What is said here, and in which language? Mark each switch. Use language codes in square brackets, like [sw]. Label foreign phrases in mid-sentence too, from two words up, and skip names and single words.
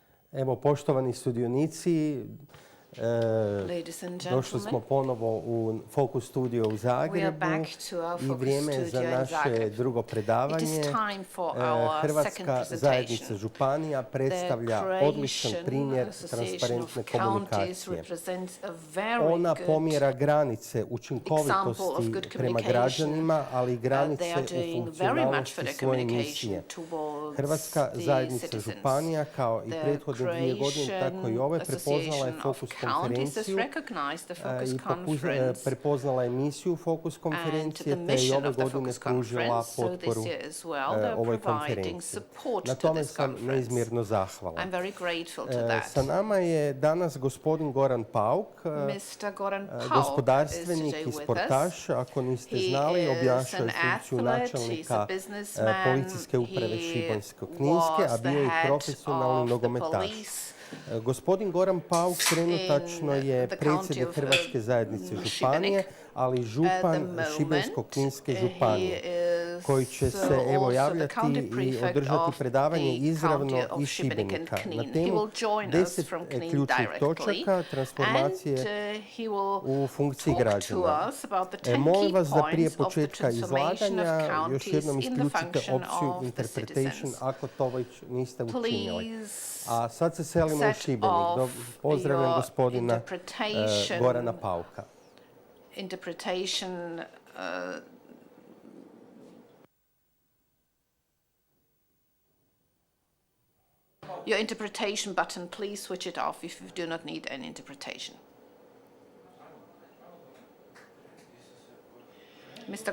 [hr] Evo, poštovani sudionici, [en] Ladies and [hr] došli smo [en] gentlemen, [hr] ponovo u Focus Studio u [en] we are [hr] Zagrebu [en] back to our [hr] i [en] focus [hr] vrijeme je za [en] studio in [hr] naše [en] Zagreb. [hr] drugo [en] It is [hr] predavanje. [en] time for our second [hr] Hrvatska zajednica [en] presentation. [hr] županija predstavlja [en] The [hr] odličan primjer [en] Croatian [hr] transparentne [en] Association of Counties [hr] komunikacije. [en] represents a very [hr] Ona [en] good [hr] pomjera granice [en] example of [hr] učinkovitosti [en] good [hr] prema [en] communication. [hr] građanima, ali i [en] They [hr] granice [en] are [hr] u [en] doing very much for [hr] funkcionalnosti [en] their [hr] svoje misije. [en] communication towards [hr] Hrvatska [en] the [hr] zajednica [en] citizens. [hr] županija, kao i [en] The [hr] prethodne 2 godine, tako i ove, prepoznala je [en] Association of [hr] Fokus [en] Counties has [hr] konferenciju [en] recognized the Focus [hr] i [en] Conference [hr] prepoznala emisiju Fokus [en] and [hr] konferencije, [en] the [hr] te i [en] mission [hr] ove [en] of the [hr] godine [en] Focus [hr] pružila [en] Conference. So [hr] potporu [en] this year as well, they're [hr] ovoj [en] providing [hr] konferenciji. [en] support [hr] Na [en] to [hr] tome [en] this [hr] sam [en] conference. [hr] neizmjerno zahvalan. [en] I'm very grateful to that. [hr] Sa nama je danas gospodin Goran Pauk, [en] Mr. Goran Pauk [hr] gospodarstvenik [en] is [hr] i [en] today with [hr] sportaš. Ako niste [en] He [hr] znali, [en] is [hr] obnašao [en] an [hr] je funkciju [en] athlete, he's a [hr] načelnika [en] businessman, [hr] policijske uprave [en] he [hr] Šibensko-kninske, a [en] was [hr] bio je [en] the [hr] i [en] head [hr] profesionalni [en] of the [hr] nogometaš. [en] police [hr] Gospodin Goran Pauk trenutačno [en] in [hr] je [en] the county [hr] predsjednik [en] of, [hr] Hrvatske zajednice [en] Šibenik. [hr] županije, ali i [en] At [hr] župan [en] the moment, [hr] Šibensko-kninske županije, [en] he is [hr] koji će se evo [en] also the [hr] javljati [en] county [hr] i [en] prefect [hr] održati [en] of [hr] predavanje [en] the [hr] izravno [en] county of [hr] iz [en] Šibenik and [hr] Šibenika na [en] Knin. He [hr] temu [en] will join us [hr] 10 [en] from Knin [hr] ključnih [en] directly, [hr] točaka transformacije [en] and he will [hr] u funkciji [en] talk to [hr] građana. [en] us about the 10 [hr] Molim [en] key [hr] vas da prije [en] points of the [hr] početka [en] transformation of [hr] izlaganja još [en] counties [hr] jednom [en] in the [hr] isključite [en] function [hr] opciju [en] of the [hr] interpretation [en] citizens. [hr] ako to već niste učinili. [en] Please [hr] A sad se selimo u [en] set [hr] Šibenik. [en] off [hr] Pozdravljam [en] your [hr] gospodina [en] interpretation. [hr] Gorana Pauka. [en] Interpretation your interpretation button, please switch it off if you do not need any interpretation. Mr.